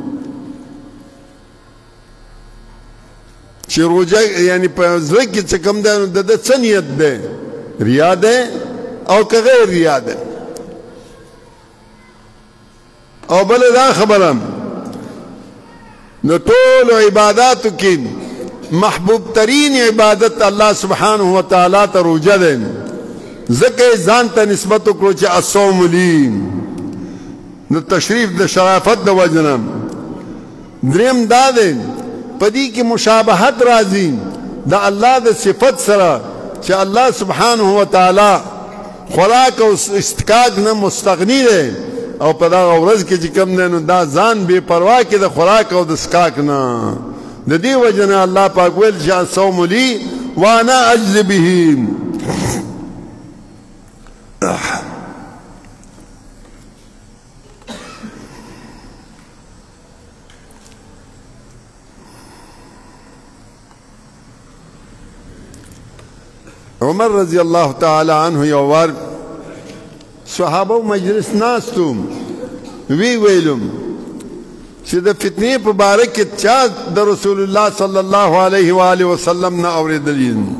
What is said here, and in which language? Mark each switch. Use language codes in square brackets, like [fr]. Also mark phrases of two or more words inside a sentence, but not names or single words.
[ps] چې روژه یعنی په زړه کې چې کوم دی نو د ده څه نیت دی ریا دی او که غیر ریا دی او بل دا خبره د ټولو عباداتو کې محبوب ترین عبادت [ar] الله سبحانه وتعالی [ps] ته روژه دی ځکه ځان ته نسبت وکړو چې [ar] الصوم لي [ps] د تشریف د شرافت د وجه نه دریم دا دی په دې کې مشابهت راځي د الله د صفت سره چې [ar] الله سبحانه وتعالی [ps] خوراک او استقاق نه مستغني دی او په دغه ورځ کې چې کوم دی نو دا ځان بې پروا کې د خوراک او د استقاق نه د دې وجه نه الله پاک ویل چې [ar] الصوم لي وانا اجزي به [ps] عمر [ar] رضی الله تعالی عنه [ps] یو وار صحابه مجلس ناستو ویلم چې د فتنې په باره کې چا د رسول الله [ar] صلی الله علیه و آله وسلم [ps] نه اورېدلي